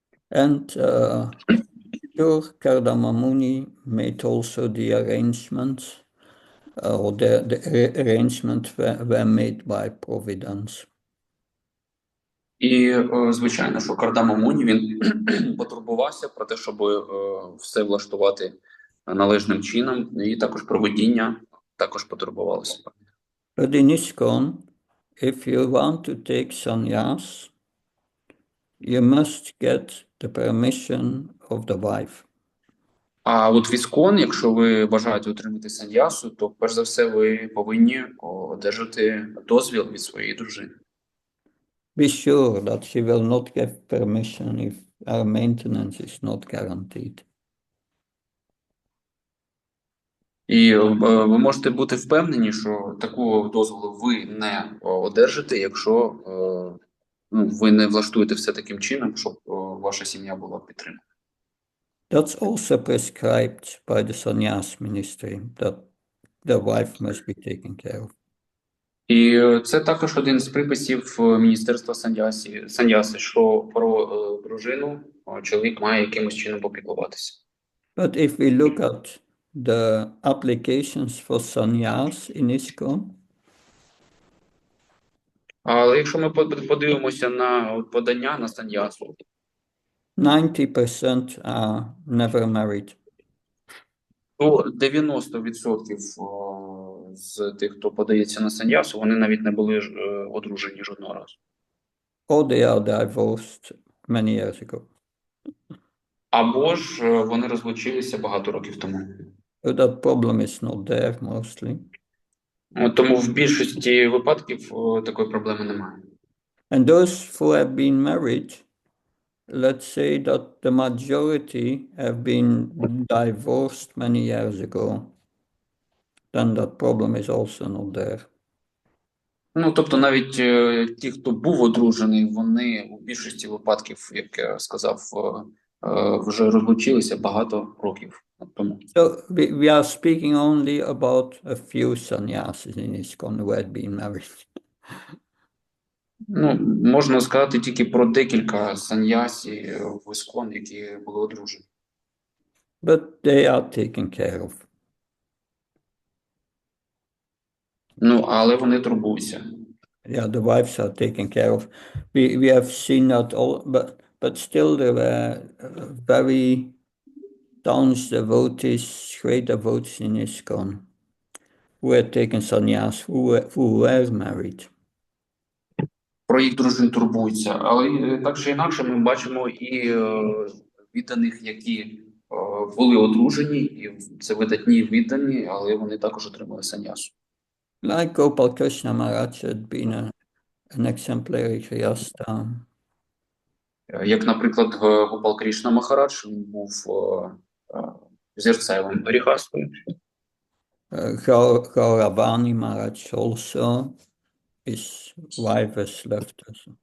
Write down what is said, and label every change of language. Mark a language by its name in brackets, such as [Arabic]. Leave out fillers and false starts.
[English] And sure, Kardama Muni made also the arrangements, or the arrangements were made by Providence. [Ukrainian] І, звичайно, що Кардама Муні, він потурбувався про те, щоб все влаштувати належним чином, і також провидіння також потурбувалися. [English] But in ISKCON, if you want to take sannyas, you must get the permission of the wife. [Ukrainian] А от в Іскон, якщо ви бажаєте отримати саньясу, то перш за все ви повинні одержати дозвіл від своєї дружини. [English] Be sure that she will not give permission if our maintenance is not guaranteed. [Ukrainian] І ви можете бути впевнені, що такого дозволу ви не одержите, якщо ви не влаштуєте все таким чином, щоб ваша сім'я була підтримана. [English] That's also prescribed by the sannyas ministry, that the wife must be taken care of. [Ukrainian] І це також один з приписів Міністерства саньяси, що про дружину чоловік має якимось чином попіклуватися. [English] But if we look at the applications for sannyas in ISKCON, [Ukrainian] Але якщо ми подивимося на подання на саньясу, [English] 90% are never married. [Ukrainian] то 90% з тих, хто подається на саньясу, вони навіть не були одружені жодного разу. [English] Or they are divorced many years ago. [Ukrainian] Або ж вони розлучилися багато років тому. [English] So that problem is not there mostly. [Ukrainian] Тому в більшості випадків такої проблеми немає. [English] And those who have been married, let's say that the majority have been divorced many years ago, then that problem is also not there. [Ukrainian] Тобто навіть ті, хто був одружений, вони у більшості випадків, як я сказав, вже розлучилися багато років тому. [English] So we are speaking only about a few sannyasis in ISKCON who had been married. [Ukrainian] Можна сказати тільки про декілька саньясі в Іскон, які були одружені. [English] But they are taken care of. [Ukrainian] Але вони турбуються. [English] Yeah, the wives are taken care of. We have seen that all, but still there were very staunch devotees, great devotees in ISKCON who had taken sannyas, who were married. [Ukrainian] Про їх дружин турбуються. Але так чи інакше ми бачимо і відданих, які були одружені, і це видатні віддані, але вони також отримали саньясу. [English] Like Gopal Krishna Maharaj had been an exemplary Grihastha. [Ukrainian] Як, наприклад, Гопал Кришна Махарадж, він був зірцевим гріхастою. [English] Gauravani Maharaj also, his wife has left us.